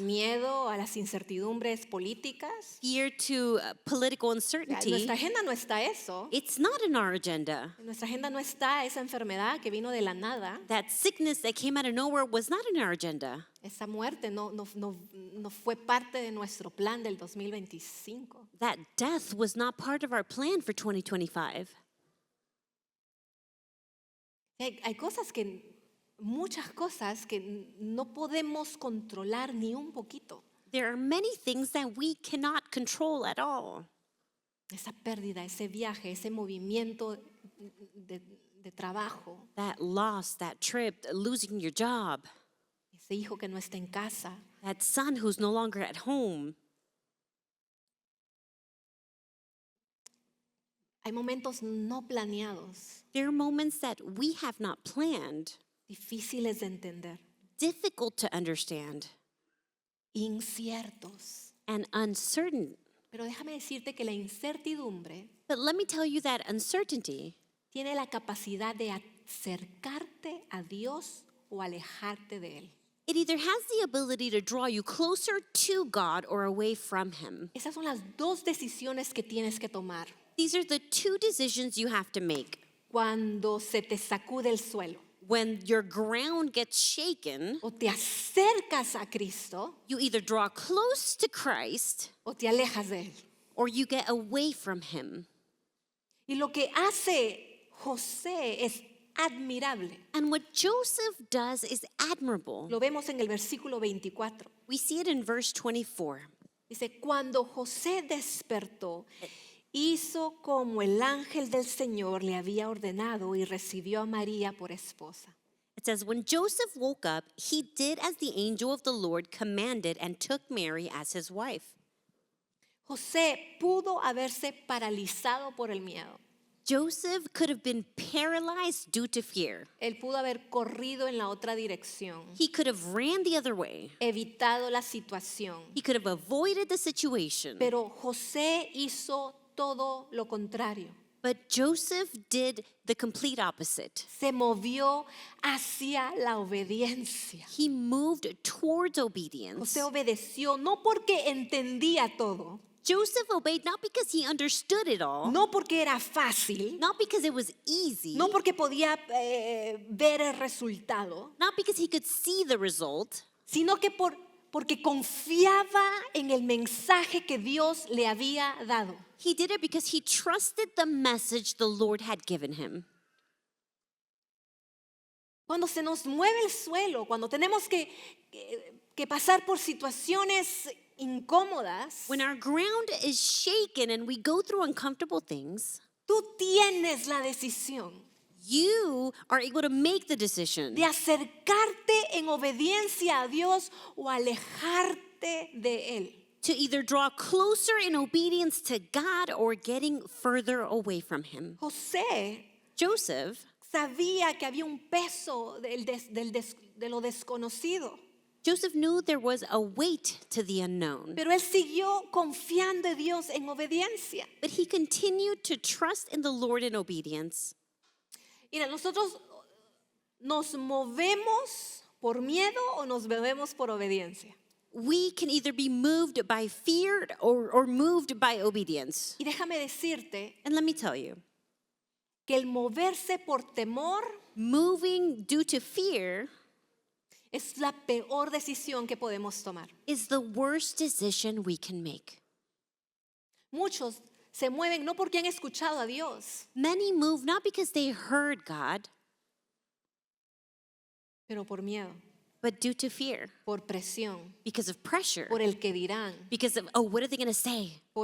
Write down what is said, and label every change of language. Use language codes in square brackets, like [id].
[es] miedo a las incertidumbres políticas. [en] fear to political [es] En [en] uncertainty. [es] nuestra agenda no está eso. [en] It's not in our agenda. [es] En nuestra agenda no está esa enfermedad que vino de la nada. [en] That sickness that came out of nowhere was not in our agenda. [es] Esa muerte no fue parte de nuestro plan del 2025. [en] That death was not part of our plan for 2025. [es] Hay muchas cosas que no podemos controlar ni un poquito. [en] There are many things that we cannot control at all. [es] Esa pérdida, ese viaje, ese movimiento de trabajo, [en] That loss, that trip, losing your job, [es] ese hijo que no está en casa. [en] that son who's no longer at home. [es] Hay momentos no planeados, [en] There are moments that we have not planned, [es] difíciles de entender, [en] difficult to understand, [es] inciertos. [en] and uncertain. [es] Pero déjame decirte que la incertidumbre [en] But let me tell you that uncertainty [es] tiene la capacidad de acercarte a Dios o alejarte de Él. [en] it either has the ability to draw you closer to God or away from Him. [es] Esas son las dos decisiones que tienes que tomar [en] These are the two decisions you have to make. [es] cuando se te sacude el suelo. [en] When your ground gets shaken, [es] O te acercas a Cristo [en] you either draw close to Christ [es] o te alejas de Él. [en] or you get away from Him. [es] Y lo que hace José es admirable. [en] And what Joseph does is admirable. [es] Lo vemos en el versículo 24. [en] We see it in verse 24. [es] Dice, cuando José despertó, hizo como el ángel del Señor le había ordenado y recibió a María por esposa. [en] It says, when Joseph woke up, he did as the angel of the Lord commanded and took Mary as his wife. [es] José pudo haberse paralizado por el miedo. [en] Joseph could have been paralyzed due to fear. [es] Él pudo haber corrido en la otra dirección, [en] He could have ran the other way. [es] evitado la situación. [en] He could have avoided the situation. [es] Pero José hizo todo lo contrario. [en] But Joseph did the complete opposite. [es] Se movió hacia la obediencia. [en] He moved towards obedience. [es] José obedeció no porque entendía todo, [en] Joseph obeyed not because he understood it all, [es] no porque era fácil, [en] not because it was easy, [es] no porque podía ver el resultado, [en] not because he could see the result, [es] sino que porque confiaba en el mensaje que Dios le había dado. [en] he did it because he trusted the message the Lord had given him. [es] Cuando se nos mueve el suelo, cuando tenemos que pasar por situaciones incómodas, [en] When our ground is shaken and we go through uncomfortable things, [es] tú tienes la decisión [en] you are able to make the decision [es] de acercarte en obediencia a Dios o alejarte de Él. [en] to either draw closer in obedience to God or getting further away from him. [es] José [en] Joseph [es] sabía que había un peso de lo desconocido, [en] Joseph knew there was a weight to the unknown, [es] pero él siguió confiando en Dios en obediencia. [en] but he continued to trust in the Lord in obedience. [es] Mira, nosotros nos movemos por miedo o nos movemos por obediencia. [en] We can either be moved by fear or moved by obedience. [es] Y déjame decirte [en] And let me tell you, [es] que el moverse por temor [en] moving due to fear [es] es la peor decisión que podemos tomar. [en] is the worst decision we can make. [es] Muchos se mueven no porque han escuchado a Dios, [en] Many move not because they heard God, [es] pero por miedo, [en] but due to fear, [es] por presión, [en] because of pressure, [es] por el que dirán, [en] because of, oh, what are they going to say?